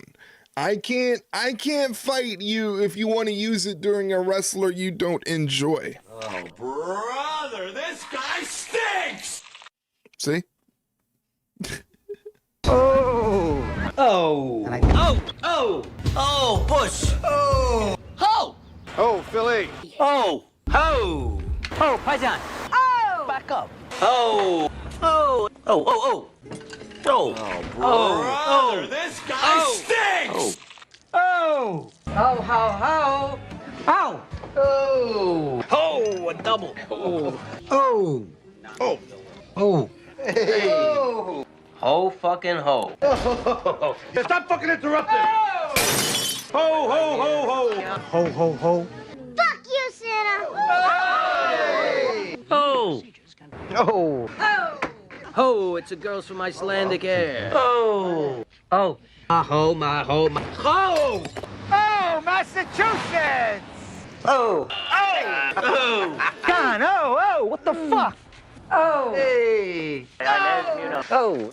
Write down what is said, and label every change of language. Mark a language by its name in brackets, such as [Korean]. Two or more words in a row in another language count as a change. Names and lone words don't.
[English] I can't fight you if you want to use it during a wrestler you don't enjoy. Oh, brother, this guy stinks! See? Oh! Bush! Ho! Oh, Philly! Oh! Ho! Oh, Paisan! Oh! Back up! Oh! Oh! Oh! Oh! Oh! Oh! Brother, this guy stinks! Oh! Ho! Ho! Ho! Ho! Oh! Ho! A double! Oh! Oh! Oh! Oh! Hey! Oh! Ho fucking ho! Oh! Stop fucking interrupting! Oh! Ho, ho, ho, ho! Ho, ho, ho. Fuck you, Santa! Ho! Oh! Ho! It's a girls from Icelandic air. Oh! Oh! My ho! My ho! My ho! Oh, Massachusetts! Oh! Oh! Oh! God, oh! What the fuck? Oh! Hey! Oh! Oh!